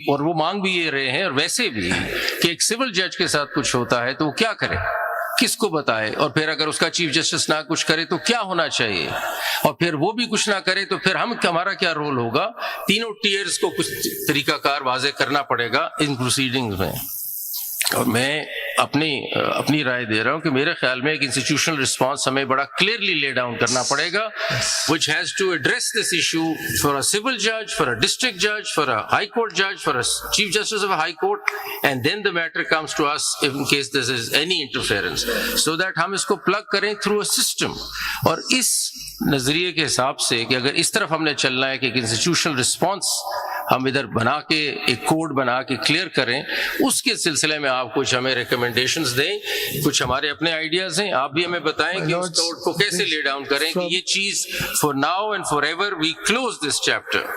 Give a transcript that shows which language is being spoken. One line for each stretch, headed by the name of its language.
Urdu: اور وہ مانگ بھی یہ رہے ہیں, اور ویسے بھی کہ ایک سول جج کے ساتھ کچھ ہوتا ہے تو وہ کیا کرے, کس کو بتائے, اور پھر اگر اس کا چیف جسٹس نہ کچھ کرے تو کیا ہونا چاہیے, اور پھر وہ بھی کچھ نہ کرے تو پھر ہمارا کیا رول ہوگا. تینوں ٹیئرز کو کچھ طریقہ کار واضح کرنا پڑے گا ان پروسیڈنگز میں. اور میں اپنی رائے دے رہا ہوں کہ میرے خیال میں ایک انسٹیٹیوشنل رسپانس ہمیں بڑا کلیئرلی لے ڈاؤن کرنا پڑے گا,
English: which has to address this issue for a civil judge, for a district judge, for a high court judge, for a chief justice of a high court, and then the matter comes to us if in case there is any interference, so that
Urdu: ہم اس کو
English: plug کریں through a system.
Urdu: اور اس نظریے کے حساب سے کہ اگر اس طرف ہم نے چلنا ہے کہ ایک انسٹیٹیوشنل رسپانس ہم ادھر بنا کے ایک کوڈ بنا کے کلیئر کریں, اس کے سلسلے میں آپ کچھ ہمیں ریکمنڈیشنز دیں, کچھ ہمارے اپنے آئیڈیاز ہیں, آپ بھی ہمیں بتائیں کہ اس کوڈ کو کیسے لے ڈاؤن کریں کہ یہ چیز
English: For now and forever we close this chapter.